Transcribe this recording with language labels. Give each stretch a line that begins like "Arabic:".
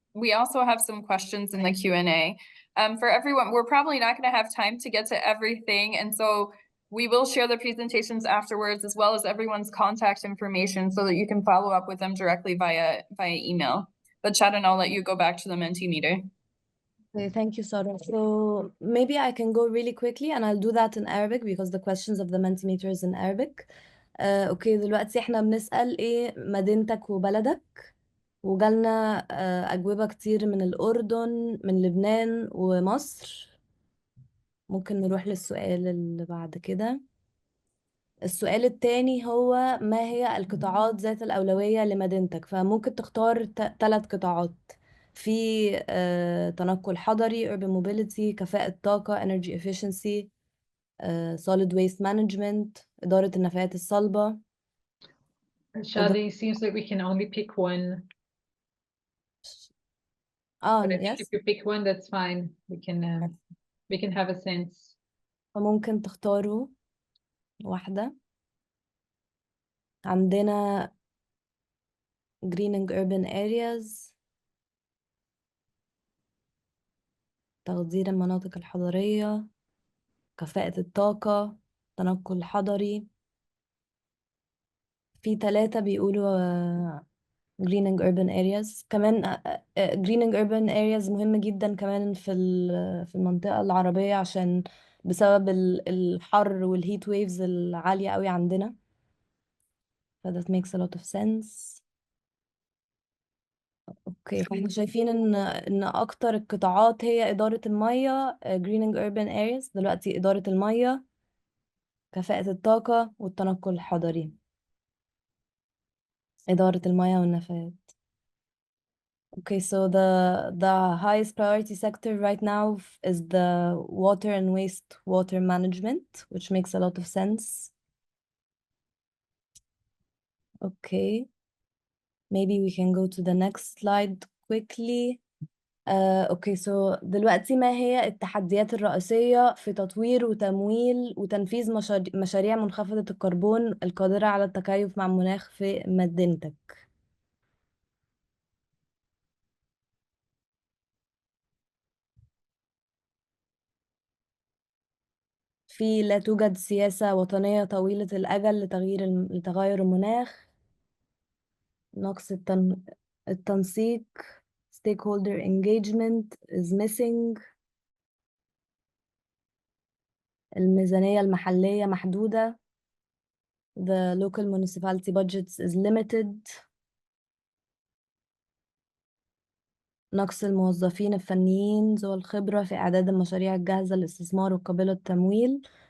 English: We also have some questions in the Q&A. For everyone, we're probably not going to have time to get to everything, and so we will share the presentations afterwards, as well as everyone's contact information, so that you can follow up with them directly via email. But Shannon, I'll let you go back to the Mentimeter. Okay, thank you, Sarah. So maybe I can go really quickly and I'll do that in Arabic because the questions of the Mentimeter is in Arabic.
Arabic: اوكي دلوقتي احنا بنسأل ايه مدينتك وبلدك، وجالنا أجوبة كتير من الأردن، من لبنان ومصر. ممكن نروح للسؤال اللي بعد كده. السؤال التاني هو ما هي القطاعات ذات الأولوية لمدينتك؟ فممكن تختار 3 قطاعات في تنقل حضري،
English: urban mobility،
Arabic: كفاءة طاقة
English: energy efficiency، solid waste management،
Arabic: إدارة النفايات الصلبة.
English: Shadi, seems like we can only pick one. But I think yes. if you pick one, that's fine. We can have a sense.
Arabic: فممكن تختاروا واحدة. عندنا
English: greening urban areas،
Arabic: تخدير المناطق الحضرية، كفاءة الطاقة، تنقل حضري. في 3 بيقولوا
English: greening urban areas.
Arabic: كمان
English: greening urban areas
Arabic: مهم جدا كمان في المنطقة العربية، عشان بسبب الحر والهيت ويفز العالية قوي عندنا.
English: So that makes a lot of sense.
Arabic: اوكي، فاحنا شايفين ان اكتر القطاعات هي إدارة المية
English: greening urban areas.
Arabic: دلوقتي إدارة المية، كفاءة الطاقة، والتنقل الحضري. إدارة المياه والنفايات.
English: Okay, so the highest priority sector right now is the water and wastewater management, which makes a lot of sense. Okay, maybe we can go to the next slide quickly. Okay, so
Arabic: دلوقتي ما هي التحديات الرئيسية في تطوير وتمويل وتنفيذ مشاريع منخفضة الكربون القادرة على التكيف مع المناخ في مدينتك؟ في لا توجد سياسة وطنية طويلة الأجل لتغير المناخ. نقص التنسيق
English: stakeholder engagement is missing.
Arabic: الميزانية المحلية محدودة.
English: The local municipality budgets is limited.
Arabic: نقص الموظفين الفنيين ذو الخبرة في إعداد المشاريع الجاهزة للاستثمار وقابلة التمويل.